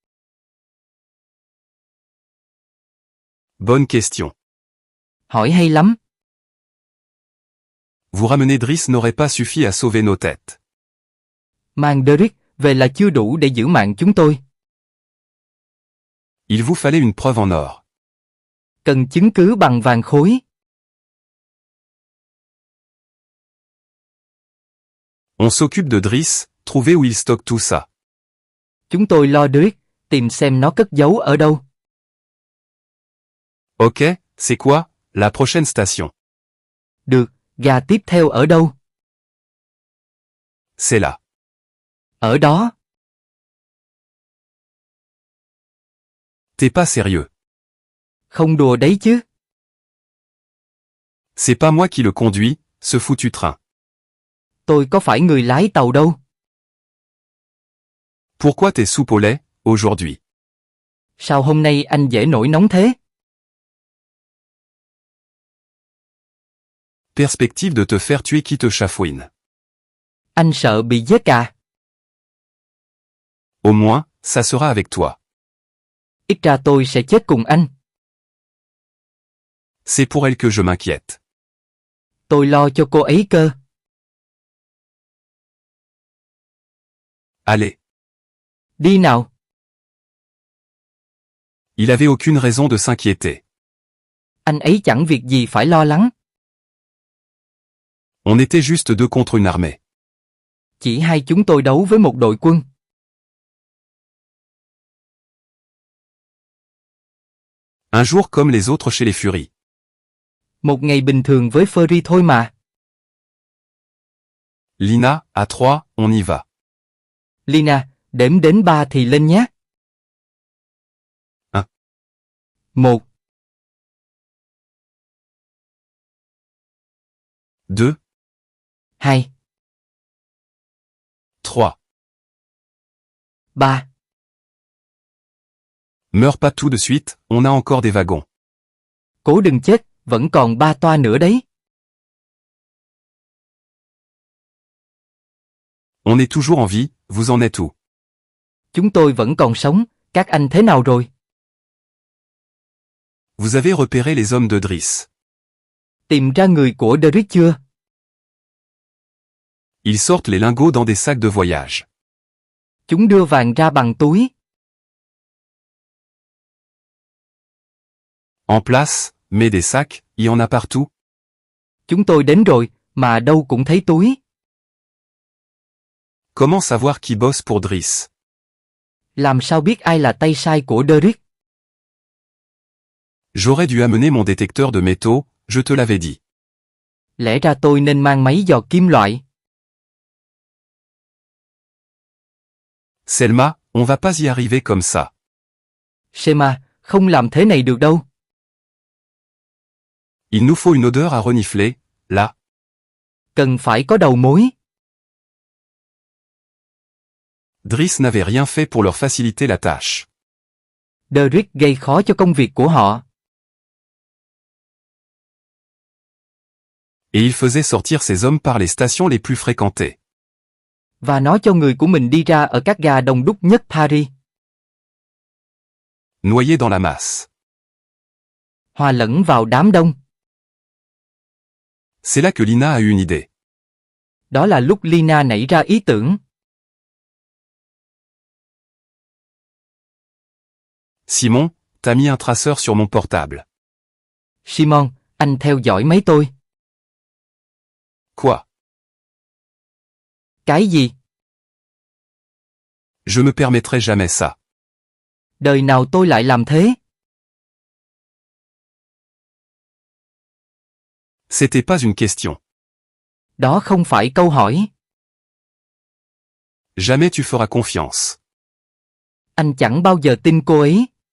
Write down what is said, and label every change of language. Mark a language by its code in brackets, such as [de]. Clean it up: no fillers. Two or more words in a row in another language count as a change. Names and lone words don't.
[fr] Bonne question. [vi] Hỏi hay lắm. [fr] Vous ramener Driss n'aurait pas suffi à sauver nos têtes. [vi] Mang Derrick về là chưa đủ để giữ mạng chúng tôi. [fr] Il vous fallait une preuve en or. [vi] Cần chứng cứ bằng vàng khối. [fr] On s'occupe de Driss, trouver où il stocke tout ça. [vi] Chúng tôi lo Derrick, tìm xem nó cất giấu ở đâu. [fr] Ok, c'est quoi, la prochaine station? [vi] Được, ga tiếp theo ở đâu? [fr] C'est là. [vi] Ở đó. [fr] T'es pas sérieux. [vi] Không đùa đấy chứ. [fr] C'est pas moi qui le conduis, ce foutu train. [vi] Tôi có phải người lái tàu đâu. [fr] Pourquoi t'es soupe au lait, aujourd'hui? [vi] Sao hôm nay anh dễ nổi nóng thế? [fr] Perspective de te faire tuer qui te chafouine. [vi] Anh sợ bị giết à? [fr] Au moins, ça sera avec toi. [vi] Ít ra tôi sẽ chết cùng anh. [fr] C'est pour elle que je m'inquiète. [vi] Tôi lo cho cô ấy cơ. [fr] Allez. [vi] Đi nào. [fr] Il avait aucune raison de s'inquiéter. [vi] Anh ấy chẳng việc gì phải lo lắng. [fr] On était juste deux contre une armée. [vi] Chỉ hai chúng tôi đấu với một đội quân. [fr] Un jour comme les autres chez les Furies. [vi] Một ngày bình thường với Furry thôi mà. [fr] Lina, à 3, on y va. [vi] Lina, đếm đến 3 thì lên nhé. [fr] 1, [vi] 1, [fr] 2, [vi] 2, [fr] 3. [vi] 3. [fr] Meurs pas tout de suite, on a encore des wagons. [vi] Cố đừng chết, vẫn còn 3 toa nữa đấy. [fr] On est toujours en vie, vous en êtes où? [vi] Chúng tôi vẫn còn sống, các anh thế nào rồi? [fr] Vous avez repéré les hommes de Driss. [vi] Tìm ra người của Derrick chưa? [fr] Ils sortent les lingots dans des sacs de voyage. [vi] Chúng đưa vàng ra bằng túi. [fr] En place, mais des sacs, y en a partout. [vi] Chúng tôi đến rồi, mà đâu cũng thấy túi. [fr] Comment savoir qui bosse pour Driss? [vi] Làm sao biết ai là tay sai của Derrick? [fr] J'aurais dû amener mon détecteur de métaux, je te l'avais dit. [vi] Lẽ ra tôi nên mang máy dò kim loại. [fr] Selma, on va pas y arriver comme ça. [vi] Shema, không làm thế này được đâu. [fr] Il nous faut une odeur à renifler, là. [vi] Cần phải có đầu mối. [fr] Driss n'avait rien fait pour leur faciliter la tâche. [vi] Derrick gây khó cho công việc của họ. [fr] Et il faisait sortir ses hommes par les stations les plus fréquentées. [vi] Và nó cho người của mình đi ra ở các ga đông đúc nhất Paris. [fr] Noyés dans la masse. [vi] Hòa lẫn vào đám đông. [fr] C'est là que Lina a eu une idée. [vi] Đó là lúc Lina nảy ra ý tưởng. [fr] Simon, t'as mis un traceur sur mon portable. [vi] Simon, anh theo dõi máy tôi. [fr] Quoi? [vi] Cái gì? [fr] Je me permettrai jamais ça. [vi] Đời nào tôi lại làm thế? [fr] C'était pas une question. [vi] Đó không phải câu hỏi. [fr] Jamais tu feras confiance. [vi] Anh chẳng bao giờ tin cô ấy.